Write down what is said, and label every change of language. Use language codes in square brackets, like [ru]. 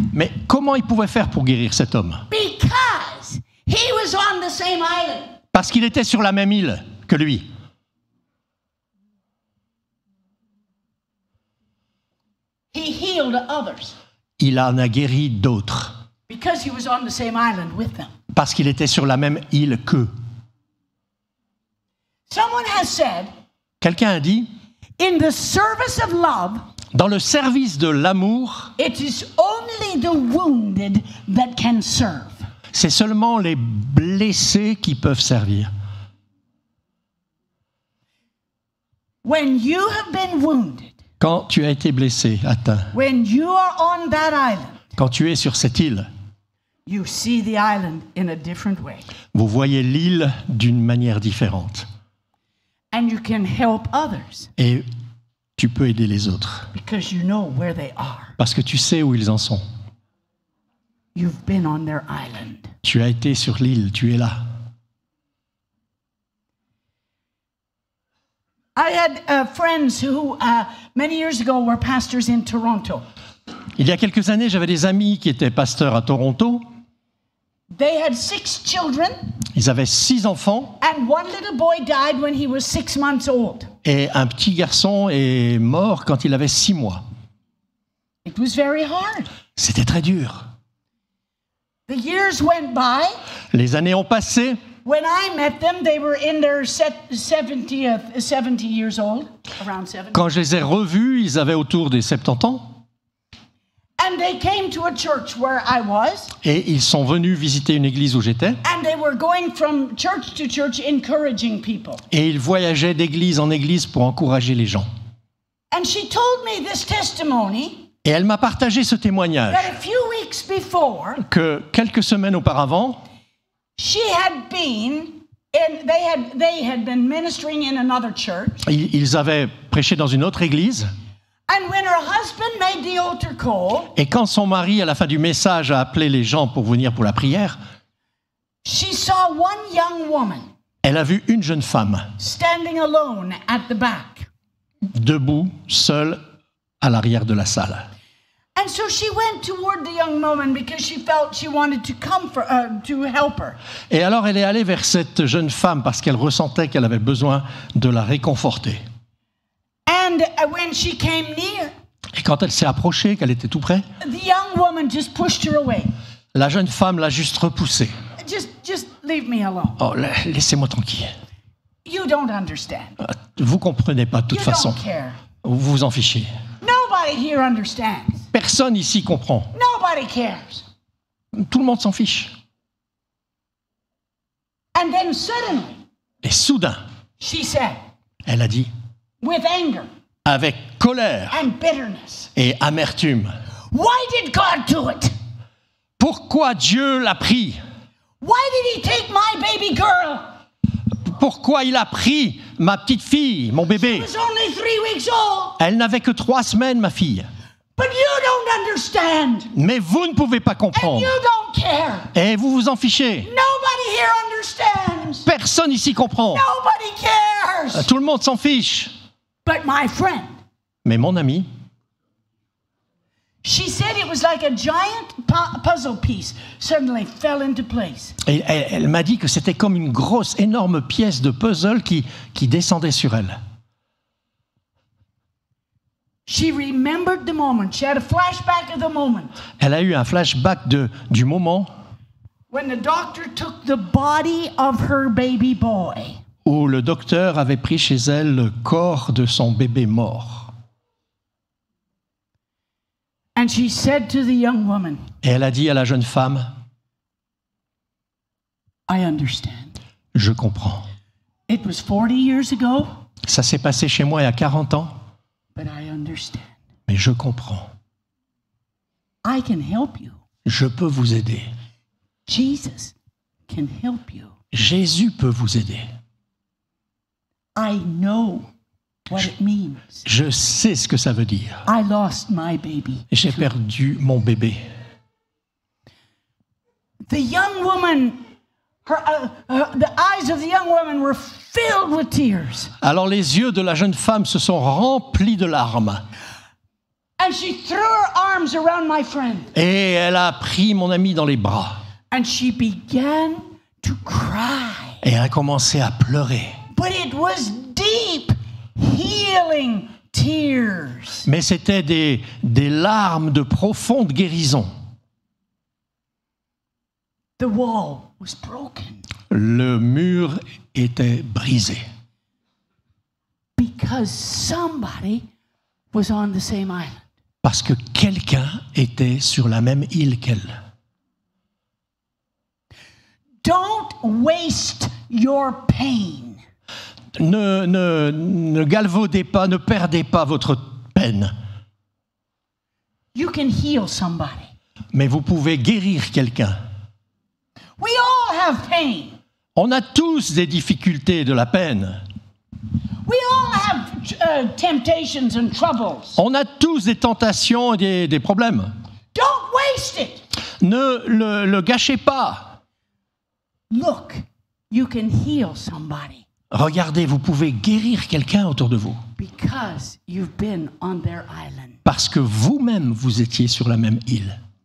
[fr] Mais comment il pouvait faire pour guérir cet homme? [en] Because he was on the same island. [fr] Parce qu'il était sur la même île que lui. [en] He healed others [fr] Il en a guéri d'autres. [en] because he was on the same island with them. [fr] Parce qu'il était sur la même île qu'eux. [en] Someone has said, [fr] Quelqu'un a dit, [en] In the service of love, [fr] Dans le service de l'amour, [en] it is only the wounded that can serve. [fr] c'est seulement les blessés qui peuvent servir. [en] When you have been wounded, [fr] Quand tu as été blessé, atteint, [en] when you are on that island, [fr] quand tu es sur cette île, [en] you see the island in a different way. [fr] vous voyez l'île d'une manière différente. [en] And you can help others [fr] Et tu peux aider les autres. [en] because you know where they are. [fr] Parce que tu sais où ils en sont. [en] You've been on their island. [fr] Tu as été sur l'île, tu es là. [en] I had friends who, many years ago, were pastors in Toronto. [fr] Il y a quelques années, j'avais des amis qui étaient pasteurs à Toronto. [en] They had 6 children, [fr] Ils avaient 6 enfants [en] and one little boy died when he was 6 months old. [fr] et un petit garçon est mort quand il avait 6 mois. [en] It was very hard. [fr] C'était très dur. [en] The years went by. [fr] Les années ont passé. [en] When I met them, they were in their 70 years old, around 70. [fr] Quand je les ai revus, ils avaient autour des 70 ans. [en] And they came to a church where I was, [fr] Et ils sont venus visiter une église où j'étais. [en] and they were going from church to church encouraging people. [fr] Et ils voyageaient d'église en église pour encourager les gens. [en] And she told me this testimony [fr] Et elle m'a partagé ce témoignage [en] that a few weeks before, [fr] que quelques semaines auparavant, [en] she had been, and they had been ministering in another church. [fr] ils avaient prêché dans une autre église. [en] And when her husband made the altar call, [fr] Et quand son mari, à la fin du message, a appelé les gens pour venir pour la prière, [en] she saw one young woman [fr] elle a vu une jeune femme [en] standing alone at the back. [fr] debout, seule, à l'arrière de la salle. [en] And so she went toward the young woman because she felt she wanted to to help her. [fr] Et alors elle est allée vers cette jeune femme parce qu'elle ressentait qu'elle avait besoin de la réconforter. [en] And when she came near, [fr] Et quand elle s'est approchée, qu'elle était tout près, [en] the young woman just pushed her away. [fr] la jeune femme l'a juste repoussée. [en] Just leave me alone. [fr] Oh, laissez-moi tranquille. [en] You don't understand. [fr] Vous comprenez pas de toute [en] You [fr] façon. [en] don't care. [fr] Vous vous en fichez. [en] Nobody here understands. [fr] Personne ici comprend. [en] Nobody cares. [fr] Tout le monde s'en fiche. [en] And then suddenly, [fr] Et soudain, [en] she said, [fr] elle a dit, [en] with anger [fr] avec colère [en] and bitterness, [fr] et amertume, [en] why did God do it? [fr] pourquoi Dieu l'a pris? [en] Why did he take my baby girl? [fr] Pourquoi il a pris ma petite fille, mon [en] She [fr] bébé? [en] was only 3 weeks old. [fr] Elle n'avait que 3 semaines, ma fille. [en] But you don't understand. [fr] Mais vous ne pouvez pas [en] And [fr] comprendre. [en] you don't care. [fr] Et vous vous en fichez. [en] Nobody here understands. [fr] Personne ici comprend. [en] Nobody cares. [fr] Tout le monde s'en fiche. [en] But my friend, [fr] Mais mon ami, [en] she said it was like a giant puzzle piece suddenly fell into place. [fr] elle m'a dit que c'était comme une grosse, énorme pièce de puzzle qui descendait sur elle. [en] She remembered the moment. She had a flashback of the moment [fr] Elle a eu un flashback du moment [en] when the doctor took the body of her baby boy [fr] où le docteur avait pris chez elle le corps de son bébé mort. [en] and she said to the young woman, [fr] Et elle a dit à la jeune femme, [en] I understand. [fr] je comprends. [en] It was 40 years ago, [fr] Ça s'est passé chez moi il y a 40 ans, [en] but I understand. [fr] mais je comprends. [en] I can help you. [fr] Je peux vous aider. [en] Jesus can help you. [fr] Jésus peut vous aider. [en] I know what it means. [fr] Je sais ce que ça veut dire. [en] I lost my baby. [fr] J'ai perdu mon bébé. [en] The young woman, the eyes of the young woman were filled with tears. [fr] Alors les yeux de la jeune femme se sont remplis de larmes. [en] And she threw her arms around my friend. [fr] Et elle a pris mon ami dans les bras. [en] And she began to cry. [fr] Et elle a commencé à pleurer. [en] But it was deep, healing tears. [fr] Mais c'était des larmes de profonde guérison. [en] The wall was broken [fr] Le mur était brisé. [en] because Because somebody was on the same island. [fr] Parce que quelqu'un était sur la même île qu'elle. [en] Don't waste your pain. [fr] Ne galvaudez pas, ne perdez pas votre peine. [en] You can heal somebody. [fr] Mais vous pouvez guérir quelqu'un. [en] We all have pain. [fr] On a tous des difficultés et de la peine. [en] We all have temptations and troubles. [fr] On a tous des tentations et des problèmes. [en] Don't waste it. [fr] Ne le gâchez pas. [en] Look, you can heal somebody [fr] Regardez, vous pouvez guérir quelqu'un autour de vous. [en] because you've been on their island. [fr] Parce que vous-même, vous étiez sur la même île.